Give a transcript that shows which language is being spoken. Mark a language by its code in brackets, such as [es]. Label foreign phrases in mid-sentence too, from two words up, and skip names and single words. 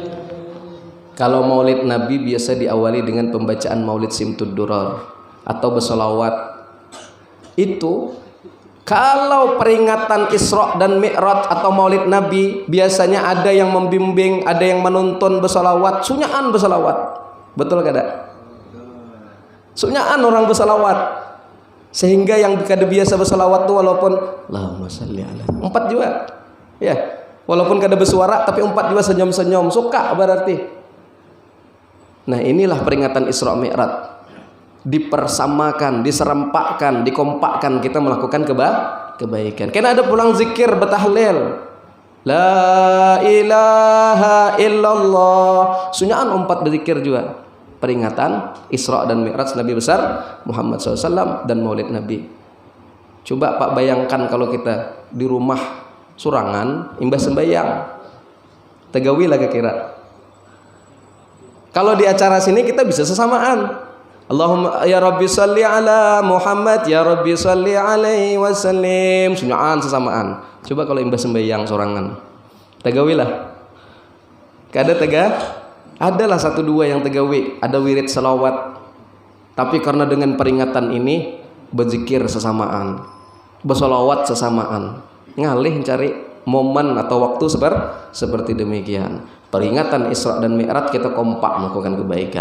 [id] Kalau maulid Nabi biasa diawali dengan pembacaan maulid Simtud Durar atau bersolawat. Itu kalau peringatan Isra dan Mi'raj atau maulid Nabi biasanya ada yang membimbing, ada yang menuntun bersolawat, [bjn] sunyaan bersolawat. [id] Betul kada? Sunyaan orang bersalawat, sehingga yang kada biasa bersalawat tuh walaupun [ar] اللهم صل على [id] 4 juga ya, walaupun kada bersuara tapi 4 juga senyum-senyum suka berarti. Nah inilah peringatan Isra Mi'raj, dipersamakan, diserempakkan, dikompakkan kita melakukan kebaikan. Karena ada pulang zikir betahlil [ar] لا إله إلا الله, [id] sunyaan 4 berzikir juga. Peringatan Isra dan Mi'raj Nabi besar Muhammad SAW dan Maulid Nabi. [bjn] Coba Pak bayangkan kalau kita di rumah surangan imbas sembahyang, tegawi lah kira. [id] Kalau di acara sini kita bisa sesamaan. [ar] اللهم يا رب صل على محمد يا رب صل عليه وسلم, [bjn] sunyaan sesamaan. Coba kalau imbas sembahyang surangan, tegawi lah. Kada tegah? [id] Adalah 1-2 yang tegawi, ada wirid salawat. Tapi karena dengan peringatan ini berzikir sesamaan. bersolawat sesamaan, ngalih cari momen atau waktu seperti demikian. Peringatan Isra dan Mi'raj kita kompak melakukan kebaikan.